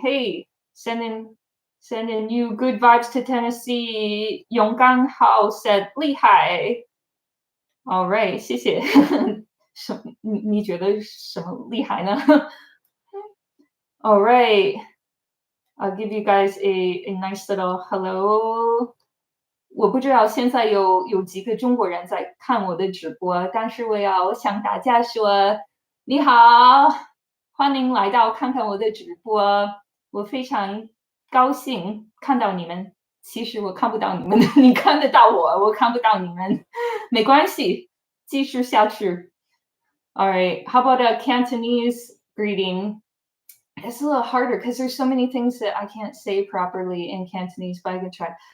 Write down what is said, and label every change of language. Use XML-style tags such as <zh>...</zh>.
<en>Hey, sending you good vibes to Tennessee. Yonggang Hao said,</en> <zh>厉害.</zh> <en>All right,</en> <zh>谢谢。你觉得什么厉害呢？</zh> <en>All right, I'll give you guys a nice little hello.</en> <zh>我不知道现在有几个中国人在看我的直播，但是我要向大家说，你好，欢迎来到看看我的直播。我非常高兴看到你们。其实我看不到你们，你看得到我，我看不到你们，没关系，继续下去。</zh> <en>All right, how about a Cantonese greeting? It's a little harder because there's so many things that I can't say properly in Cantonese, but I can try.</en>